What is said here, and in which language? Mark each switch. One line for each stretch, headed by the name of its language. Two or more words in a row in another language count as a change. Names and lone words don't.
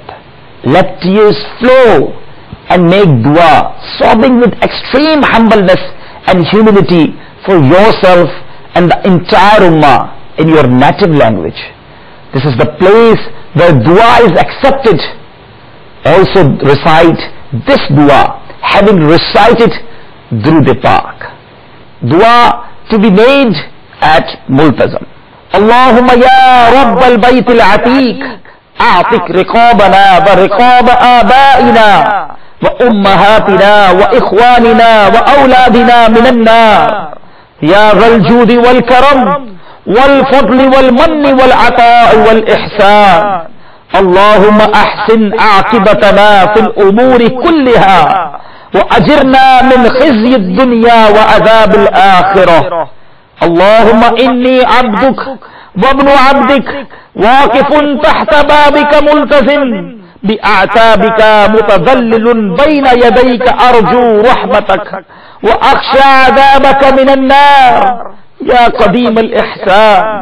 English: Let tears flow and make dua, sobbing with extreme humbleness and humility for yourself and the entire ummah in your native language. This is the place where dua is accepted. Also recite this dua, having recited Durud Pak. Dua to be made at Multazam.
Arabic: اللهم يا رب البيت العتيق، أعتق رقابنا ورقاب آبائنا وأمهاتنا وإخواننا وأولادنا من النار. يا ذا الجود والكرم والفضل والمن والعطاء والإحسان. اللهم أحسن عاقبتنا في الأمور كلها وأجرنا من خزي الدنيا وعذاب الآخرة. اللهم إني عبدك وابن عبدك واقف تحت بابك ملتزم بأعتابك متذلل بين يديك أرجو رحمتك وأخشى عذابك من النار يا قديم الإحسان.